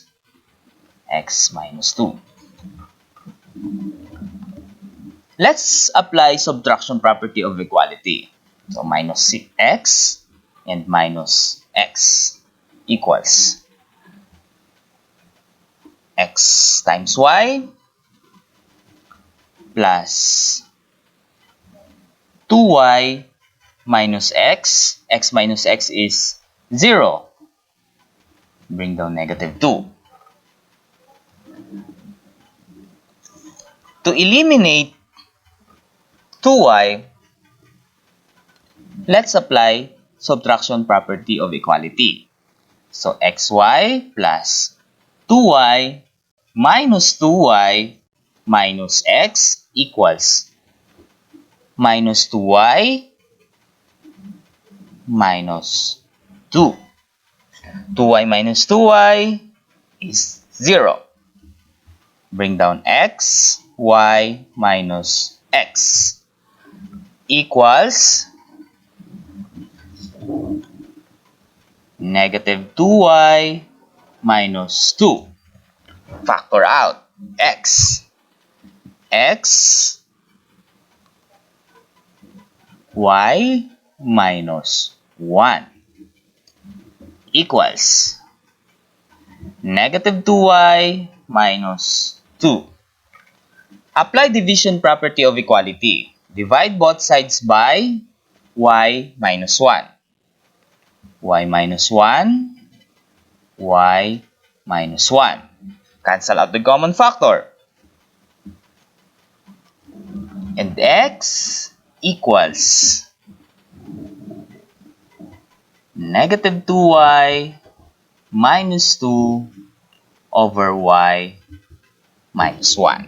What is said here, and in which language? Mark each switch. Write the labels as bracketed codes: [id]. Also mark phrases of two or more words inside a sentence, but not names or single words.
[en] X minus 2. Let's apply subtraction property of equality. So minus x and minus x equals x times y plus 2y minus x. X minus x is 0. Bring down negative 2. To eliminate 2y, let's apply subtraction property of equality. So xy plus 2y minus 2y minus x equals minus 2y minus 2. 2y minus 2y is 0. Bring down x, y minus x equals negative 2y minus 2. Factor out x. X, y minus 1 equals negative 2y minus 2. Apply division property of equality. Divide both sides by y minus 1. Y minus 1, y minus 1. Cancel out the common factor. And x equals negative 2y minus 2 over y minus 1.